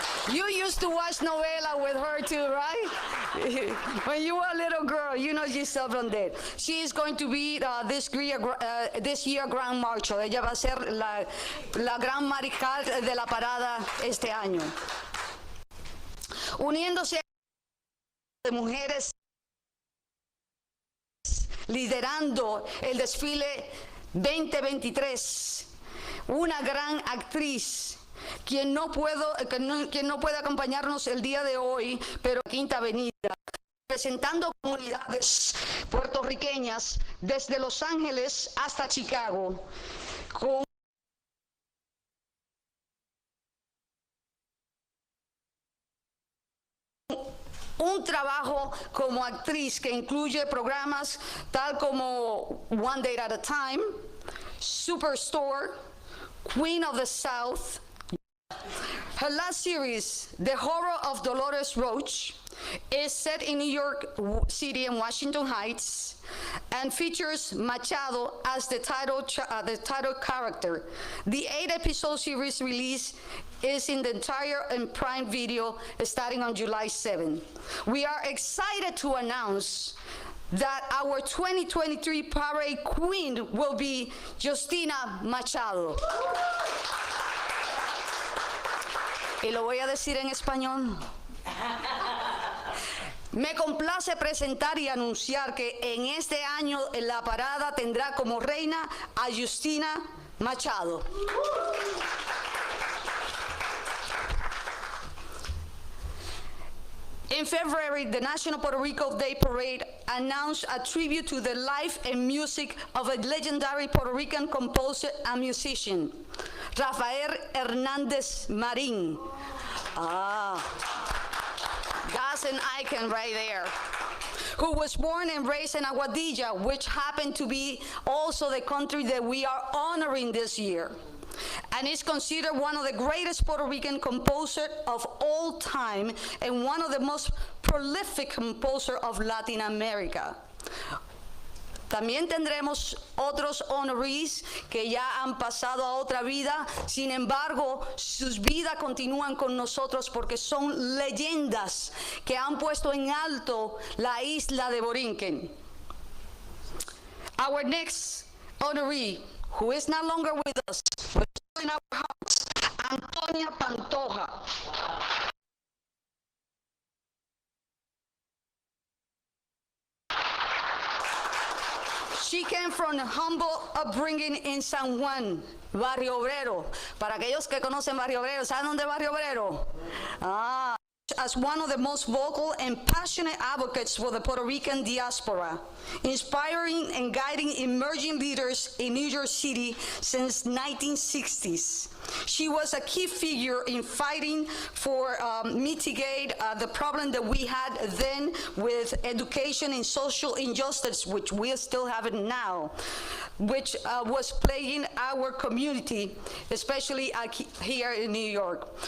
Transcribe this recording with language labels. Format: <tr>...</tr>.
<en>You used to watch novela with her too, right? When you were a little girl, you know Giselle Blondet. She is going to be this year Grand Marshal.</en> <es>Ella va a ser la gran mariscal de la parada este año. Uniéndose a de mujeres liderando el desfile 2023, una gran actriz, quien no puede acompañarnos el día de hoy, pero Quinta Avenida, representando comunidades puertorriqueñas desde Los Ángeles hasta Chicago, con un trabajo como actriz que incluye programas tal como One Day at a Time, Superstore, Queen of the South.</es> <en>Her last series, The Horror of Dolores Roach, is set in New York City and Washington Heights and features Machado as the title character. The 8-episode series release is in the entire in Prime Video starting on July 7. We are excited to announce that our 2023 parade queen will be Justina Machado.</en> <es>Y lo voy a decir en español. Me complace presentar y anunciar que en este año la parada tendrá como reina a Justina Machado.</es> <en>In February, the National Puerto Rican Day Parade announced a tribute to the life and music of a legendary Puerto Rican composer and musician, Rafael Hernández Marín. That's an icon right there. Who was born and raised in Aguadilla, which happened to be also the country that we are honoring this year, and is considered one of the greatest Puerto Rican composers of all time and one of the most prolific composers of Latin America.</en> <es>También tendremos otros honorees que ya han pasado a otra vida, sin embargo, sus vidas continúan con nosotros porque son leyendas que han puesto en alto la isla de Borinquen.</es> <en>Our next honoree, who is no longer with us, but in our hearts, Antonia Pantoja. She came from a humble upbringing in San Juan, Barrio Obrero.</en> <es>Para aquellos que conocen Barrio Obrero, ¿saben dónde es Barrio Obrero?</es> <en>As one of the most vocal and passionate advocates for the Puerto Rican diaspora, inspiring and guiding emerging leaders in New York City since 1960s. She was a key figure in fighting for mitigate the problem that we had then with education and social injustice, which we still have it now, which was plaguing our community, especially here in New York.</en>